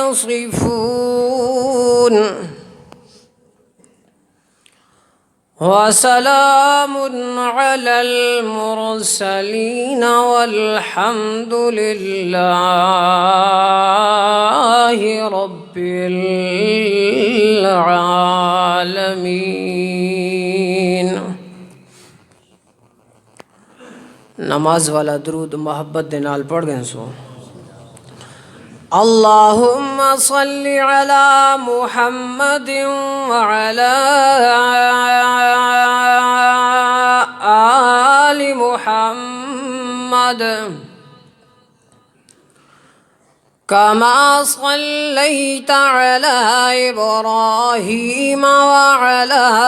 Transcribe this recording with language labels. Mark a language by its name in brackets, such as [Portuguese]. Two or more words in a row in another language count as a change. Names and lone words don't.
[Arabic] يصفون وسلام على المرسلين والحمد لله رب العالمين۔ [Punjabi] نماز والا درود محبت دے نال پڑھ گئے سو [Arabic] اللہم صل علی محمد وعلی آل محمد كما صليت على إبراهيم وعلى